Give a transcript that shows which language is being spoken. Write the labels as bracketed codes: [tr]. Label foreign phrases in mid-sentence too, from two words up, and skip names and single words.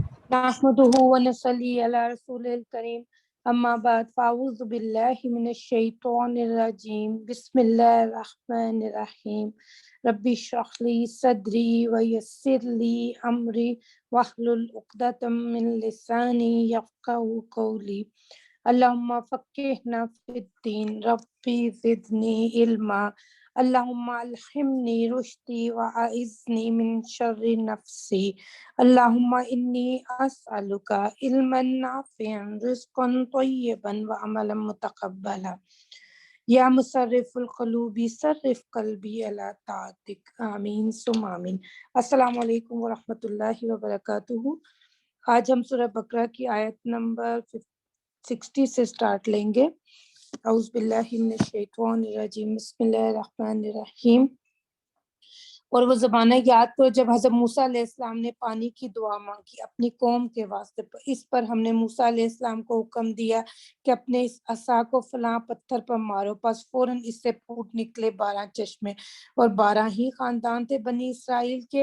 [ar] نحمده ونصلي على رسول الكريم أما بعد فأعوذ بالله من الشيطان الرجيم بسم الله الرحمن الرحيم رب اشرح لي صدري ويسر لي أمري واحلل عقدة من لساني يفقهوا قولي اللهم فقهنا في الدين رب زدني علما اللهم ألهمني رشدي وأعذني من شر نفسي اللهم إني أسألك علما نافعا رزقا طيبا وعملا متقبلا يا مصرف القلوب صرف قلبي على طاعتك آمين ثم آمين. السلام عليكم ورحمة الله وبركاته. [hi] आज हम सूरह बकरा की आयत नंबर 60 से स्टार्ट लेंगे। [ar] أعوذ بالله من الشيطان الرجيم بسم الله الرحمن الرحيم. [hi] और वो ज़माना याद करो जब हज़रत मूसा अलैहिस्सलाम ने पानी की दुआ मांगी अपनी कौम के वास्ते। इस पर हमने मूसा अलैहिस्सलाम को हुक्म दिया कि अपने इस असा को फलां पत्थर पर मारो, बस फौरन इससे फूट निकले 12 चश्मे और 12 ही खानदान थे बनी इसराइल के।